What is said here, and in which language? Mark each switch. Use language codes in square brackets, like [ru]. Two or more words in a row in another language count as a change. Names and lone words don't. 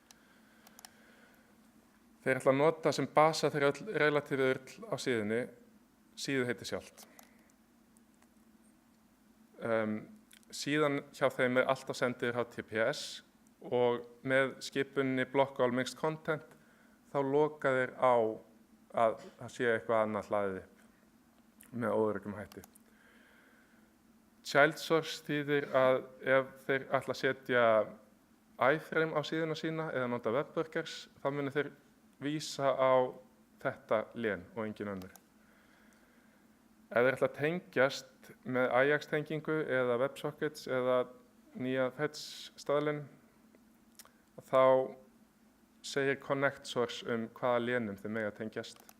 [is] Þeir ætla að nota sem basa þeirra relatífi url á síðunni, síðuheiti sjálft. Síðan hjá þeim alltaf sendið HTTPS og með skipunni [en] block all mixed content [is] þá loka þeir á að það sé eitthvað annað hlaðið upp með óöruggum hætti. [en] Child source [is] þýðir að ef þeir ætla að setja iframe á síðuna sína eða nota webworkers, þá munu þeir vísa á þetta lén og engin önnur. Ef þeir ætla að tengjast með Ajax-tengingu eða WebSockets eða nýja fetch staðlinn, þá segir [en] Connect Source [is] hvaða lénum þau mega tengjast.